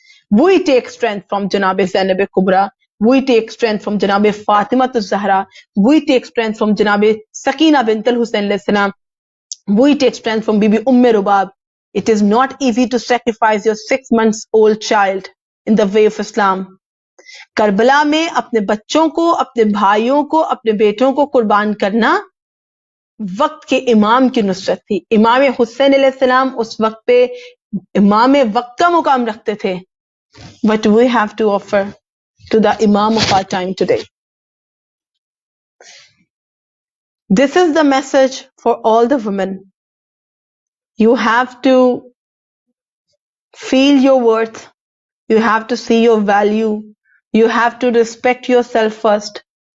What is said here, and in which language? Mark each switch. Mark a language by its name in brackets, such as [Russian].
[English] We take strength from Janab Zainab Kubra. We take strength from Janab Fatima Zahra. We take strength from Janab Sakina bint al-Husayn alayhi salam. We take strength from Bibi Rubab. It is not easy to sacrifice your 6 months old child in the way of Islam. [Urdu] Karbala میں اپنے بچوں کو، اپنے بھائیوں کو، اپنے بیٹوں کو قربان کرنا وقت کے امام کی نصرت تھی. امام حسین علیہ السلام اس وقت پہ امام وقت کا مقام رکھتے تھے. [English] But we have to offer to the Imam of our time today. This is the message for all the women. You have to feel your worth. You have to see your value. You have to respect yourself first.